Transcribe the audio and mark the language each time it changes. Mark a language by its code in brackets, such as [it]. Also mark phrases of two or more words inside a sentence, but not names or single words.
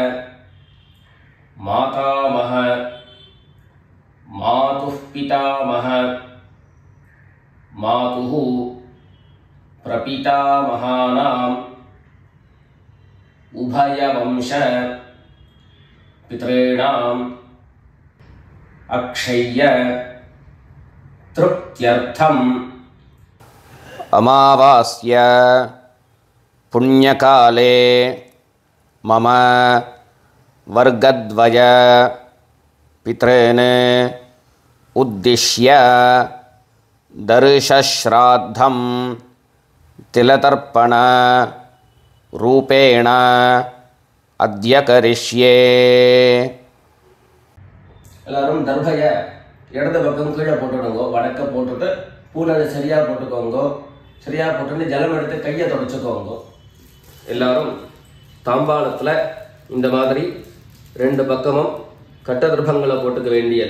[sa] मातामह मातुः पितामह मातुः प्रपितामहानाम् उभयवंश पितॄणाम् अक्षय्य तृप्त्यर्थम्. अमावास्य पुण्यकाले मम वर्गद्वय पितॄन् उद्दिश्य दर्शश्राद्धं तिलतर्पण रूपेण अद्य करिष्ये. [ta] எல்லாரும் தர்பைய இடது பக்கம் கீழே போட்டுடுங்க. வடக்க போட்டுட்டு பூனலை சரியா போட்டுக்கோங்க. சரியா போட்டு ஜலம் எடுத்து கையை தொடச்சுக்கோங்க. எல்லாரும் தாம்பாளத்துல இந்த மாதிரி ரெண்டு பக்கமும் கட்ட தர்பங்களை போட்டுக்க வேண்டியது.